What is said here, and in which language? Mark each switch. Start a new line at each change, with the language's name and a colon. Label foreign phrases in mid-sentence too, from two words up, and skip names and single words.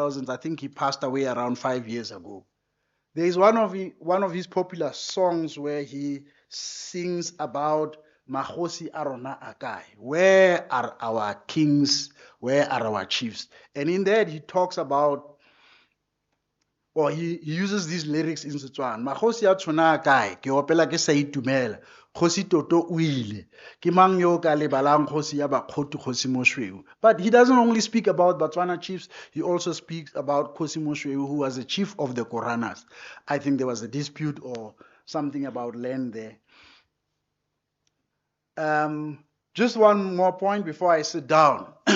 English: I think he passed away around 5 years ago. There is one of his popular songs where he sings about Makhosi Arona Akai. Where are our kings? Where are our chiefs? And in that he talks about, or he uses these lyrics in Setswana.
Tswana: Makhosi a tshwana kae? Ke opela ke sa itumela. Kgosi Toto o ile. Ke mang yo ka lebalang kgosi ya Bakgosi Kgosi Mosweu.
English: But he doesn't only speak about Botswana chiefs, he also speaks about Kgosi Mosweu, who was the chief of the Koranas. I think there was a dispute or something about land there. Just one more point before I sit down.